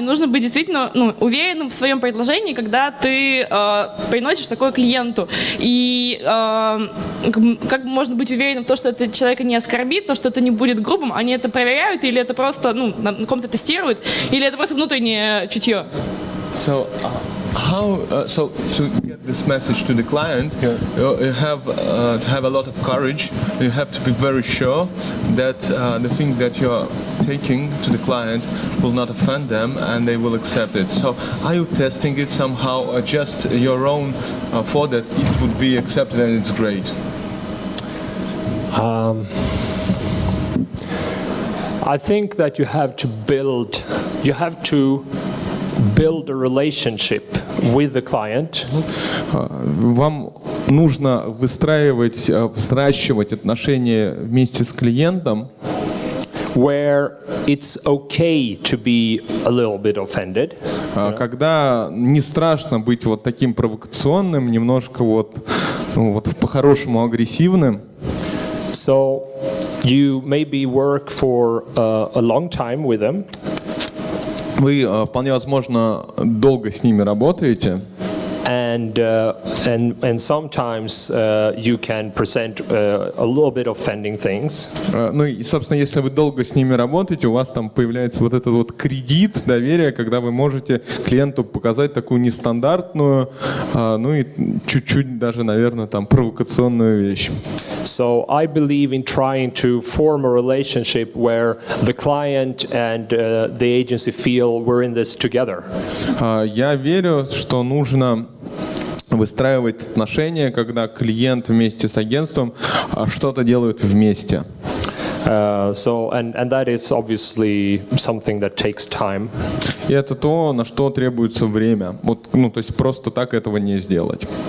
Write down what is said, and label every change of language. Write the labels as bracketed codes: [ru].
[ru] Нужно быть действительно уверенным в своем предложении, когда ты приносишь такое клиенту. И как можно быть уверенным в том, что это человека не оскорбит, то, что это не будет грубым. Они это проверяют, или это просто на ком-то тестируют, или это просто внутреннее чутье. [en] So, so to get this message to the client, you have to have a lot of courage. You have to be very sure that the thing that you're taking to the client will not offend them and they will accept it. So, are you testing it somehow, or just your own thought that it would be accepted and it's great? I think that you have to build a relationship with the client. [ru] Вам нужно взращивать отношения вместе с клиентом, [en] where it's okay to be a little bit offended. [ru] Когда не страшно быть вот таким провокационным, немножко вот по-хорошему агрессивным. [en] So you maybe work for a long time with them. [ru] Вы вполне возможно долго с ними работаете. [en] And sometimes you can present a little bit offending things. [ru] Ну и, собственно, если вы долго с ними работаете, у вас там появляется вот этот вот кредит доверия, когда вы можете клиенту показать такую нестандартную, ну и чуть-чуть даже, наверное, там провокационную вещь. [en] So I believe in trying to form a relationship where the client and the agency feel we're in this together. [ru] Я верю, что нужно выстраивать отношения, когда клиент вместе с агентством что-то делают вместе. [en] So that is obviously something that takes time. [ru] И это то, на что требуется время. Вот, ну, то есть просто так этого не сделать.